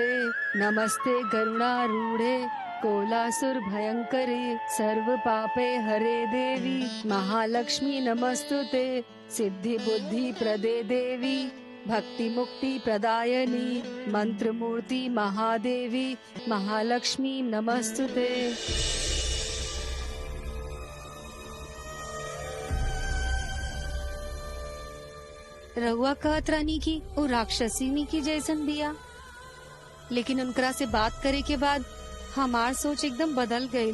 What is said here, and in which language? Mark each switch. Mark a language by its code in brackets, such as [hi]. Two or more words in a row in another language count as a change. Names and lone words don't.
[sa] नमस्ते गरुणारूढ़े कोलासुर भयंकरे, सर्व पापे हरे देवी महालक्ष्मी नमस्तुते। सिद्धि बुद्धि प्रदे देवी, भक्ति मुक्ति प्रदायनी, मंत्र मूर्ति महादेवी महालक्ष्मी नमस्तुते। [bho] रहुआ कहत रानी की वो राक्षसीनी की जैसन बिया, लेकिन उनकरा से बात करे के बाद हमार सोच एकदम बदल गई।